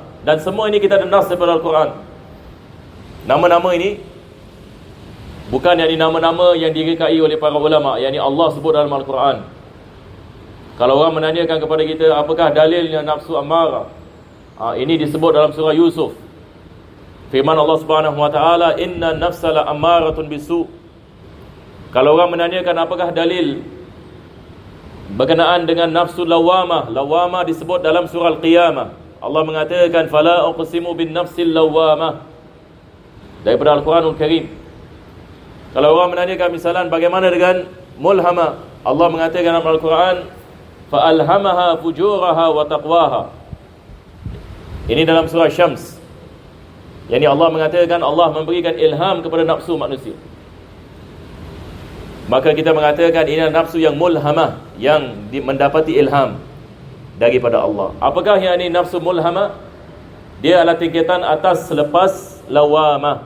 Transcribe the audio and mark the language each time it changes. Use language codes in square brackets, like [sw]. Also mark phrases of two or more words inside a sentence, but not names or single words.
[ms] Dan semua ini kita ada nas daripada Al-Quran. Nama-nama ini bukan nama-nama yang direkai oleh para ulama, yang Allah sebut dalam Al-Quran. Kalau orang menanyakan kepada kita, apakah dalilnya nafsu ammarah? Ini disebut dalam surah Yusuf. [ar] Firman Allah سبحانه وتعالى, "إن النفس لأمارة بالسوء." [ms] Kalau orang menanyakan apakah dalil berkenaan dengan nafsu lawamah, lawamah disebut dalam surah Al-Qiyamah. Allah mengatakan, [ar] "فلا أقسم بالنفس اللوامة." [ms] Daripada Al-Quranul Karim. Kalau orang menanyakan misalan bagaimana dengan mulhamah, Allah mengatakan dalam Al-Quran, [ar] "فألهمها فجورها وتقواها." [ms] Ini dalam surah Syams. Allah mengatakan Allah memberikan ilham kepada nafsu manusia. Maka kita mengatakan ini adalah nafsu yang mulhamah, yang mendapati ilham daripada Allah. Apakah ini nafsu mulhamah? Dia adalah tingkatan atas selepas lawamah.